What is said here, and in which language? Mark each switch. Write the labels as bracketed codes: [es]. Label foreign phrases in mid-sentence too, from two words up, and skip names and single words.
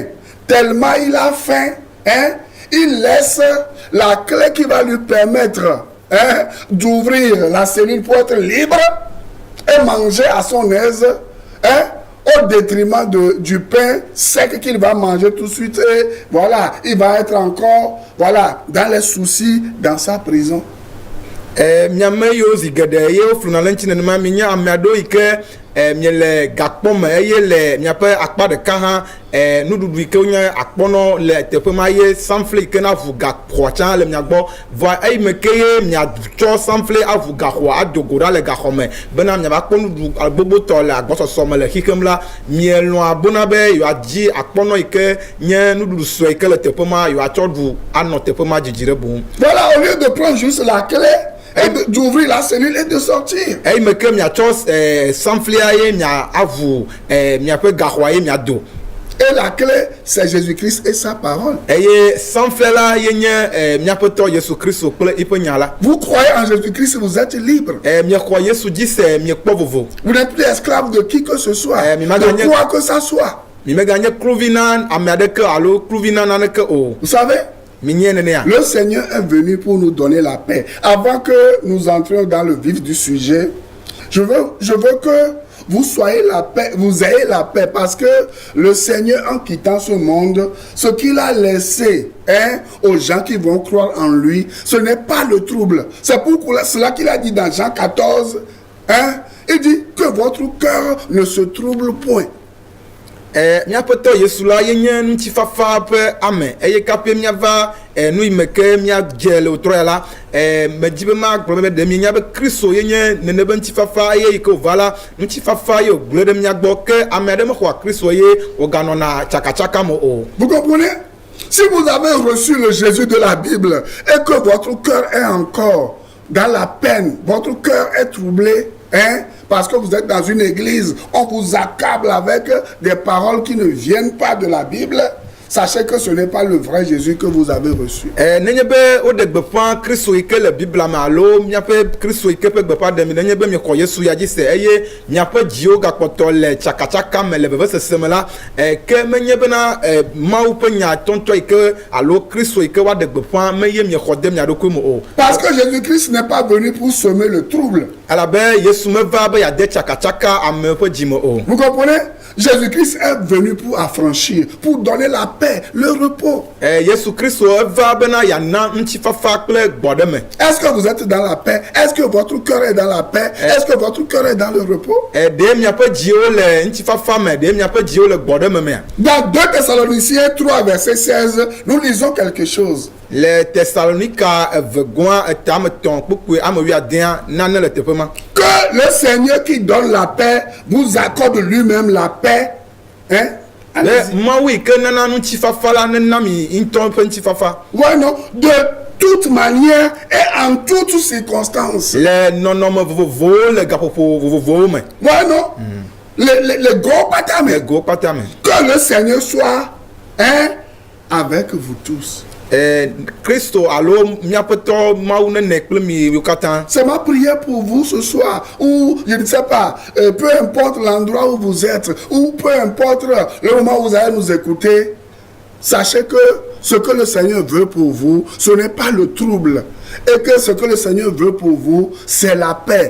[fr] Tellement il a faim, il laisse la clé qui va lui permettre d'ouvrir la cellule pour être libre et manger à son aise, au détriment du pain sec qu'il va manger tout de suite. Et voilà, il va être encore dans les soucis dans sa prison. [ee] Miame yo zi geɖe ye wofluna le ŋuti nenema mi nye ame aɖewo yi ke miele gakpɔ me eye le miaƒe akpa ɖeka hã nuɖuɖu yi ke wonye akpɔnɔ le teƒe ma ye sanfle yi ke na ʋu gaxɔa tsã le mia gbɔ vɔa eyi me ke ye miatsɔ sanfle aʋu gaxɔa adogo ɖa le gaxɔ me bena miava kpɔ nuɖuɖu gbogboetɔ le agbɔsɔsɔ me le xixem la mielɔa bona be yewoadzi akpɔnɔ yi ke nye nuɖuɖu sue yi ke le teƒe ma yewoatsɔ ɖu anɔ teƒe ma dzidzi ɖe boŋ. [fr] Voilà, au lieu de prendre juste la clé et d'ouvrir la cellule et de sortir. [ee] eyi me ke miatsɔ sanflia ye mia avu miaƒe gaxɔa ye miado. [fr] Et la clé, c'est Jésus-Christ et sa parole. [ee] eye sanflia la ye nye miaƒe tɔ Yesu Kristo kple iƒe nya la. [fr] Vous croyez en Jésus-Christ, vous êtes libre. [ee] miexɔ Yesu dzi se miekpɔ vovo. [fr] Vous n'êtes plus esclave de qui que ce soit, de quoi que ça soit. [ee] mi meganye kluvi na ame aɖeke alo kluvi na naneke o. [fr] Vous savez, le Seigneur est venu pour nous donner la paix. Avant que nous entrions dans le vif du sujet, je veux que vous soyez la paix, vous ayez la paix, parce que le Seigneur, en quittant ce monde, ce qu'il a laissé aux gens qui vont croire en lui, ce n'est pas le trouble. C'est pour cela qu'il a dit dans Jean 14, il dit que votre cœur ne se trouble point. [ee] Miaƒe tɔ Yesu la ye nye ŋutifafa ƒe ame eye kaƒe miava nu yi me ke miadze le wòtrɔ ya la medzi be magblɔ be ɖe mienya be Kristo ye nye nene be ŋutifafa eye yi ke wòva la ŋutifafa ye wògblẽ ɖe mia gbɔ ke ame aɖe mexɔa Kristo ye wòganɔna tsakatsaka me o. [fr] Vous comprenez? Si vous avez reçu le Jésus de la Bible et que votre cœur est encore dans la peine, votre cœur est troublé, parce que vous êtes dans une église, on vous accable avec des paroles qui ne viennent pas de la Bible, sachez que ce n'est pas le vrai Jésus que vous avez reçu. [ee] Nenye be wode gbeƒã Kristo yi ke le Biblia me alo miaƒe Kristo yi ke ƒe gbeƒã ɖem nenye be miexɔ Yesu ya dzi se eye miaƒe dziwo gakpɔtɔ le tsakatsaka me le vevesese me la ke menye bena Mawu ƒe nya tɔntɔ yi ke alo Kristo yi ke woaɖe gbeƒã meye miexɔ de mia ɖokui me o. [fr] Parce que Jésus-Christ n'est pas venu pour semer le trouble. [ee] Alabe Yesu meva be yeade tsakatsaka ame ƒe dzime o. [fr] Vous comprenez? Jésus-Christ est venu pour affranchir, pour donner la paix, le repos. [ee] Yesu Kristo eva bena yana ŋutifafa kple gbɔɖe me. [fr] Est-ce que vous êtes dans la paix? Est-ce que votre cœur est dans la paix? Est-ce que votre cœur est dans le repos? [ee] Ɖe miaƒe dziwo le ŋutifafa me, ɖe miaƒe dziwo le gbɔɖe me mea. [fr] Dans 2 Thessaloniciens 3 verset 16, nous lisons quelque chose. [ee] Le Thessalonika evegɔa etametɔn kpukpui ame wuiadea nane le teƒe ma. [fr] Que le Seigneur qui donne la paix vous accorde lui-même la paix. [ee] Le Mawu yi ke nana ŋutifafa la nena mi ŋutɔ ƒe ŋutifafa. [fr] Ouais, non, de toute manière et en toutes circonstances. [ee] Le nɔnɔme vovovowo le gaƒoƒo vovovowo me. [fr] Ouais, non. Les gros patame. [ee] Le go kpata me. [fr] Que le Seigneur soit avec vous tous. [ee] Kristo alo miaƒe tɔ Mawu nene kple mi wo katã. [fr] C'est ma prière pour vous ce soir, ou je ne sais pas, peu importe l'endroit où vous êtes, ou peu importe le moment où vous allez nous écouter, sachez que ce que le Seigneur veut pour vous, ce n'est pas le trouble. Et que ce que le Seigneur veut pour vous, c'est la paix.